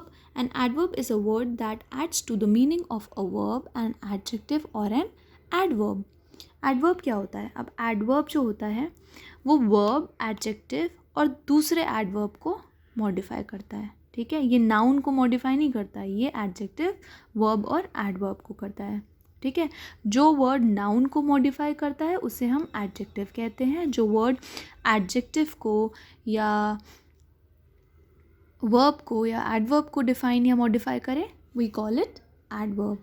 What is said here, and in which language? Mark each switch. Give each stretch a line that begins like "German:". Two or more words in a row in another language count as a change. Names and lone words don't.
English: An adverb is a word that adds to the meaning of a verb, an adjective or an adverb.
Hindi: Adverb क्या होता है? अब adverb जो होता है वो
English: verb, adjective
Hindi: और दूसरे adverb को modify करता है. ठीक है. ये noun को modify नहीं करता है. ये
English: adjective, verb
Hindi: और adverb को करता है. ठीक है. जो word noun को modify करता है उसे हम adjective कहते हैं. जो word adjective को या वर्ब को या एडवर्ब को डिफाइन या मॉडिफाई करे,
English: we call it adverb.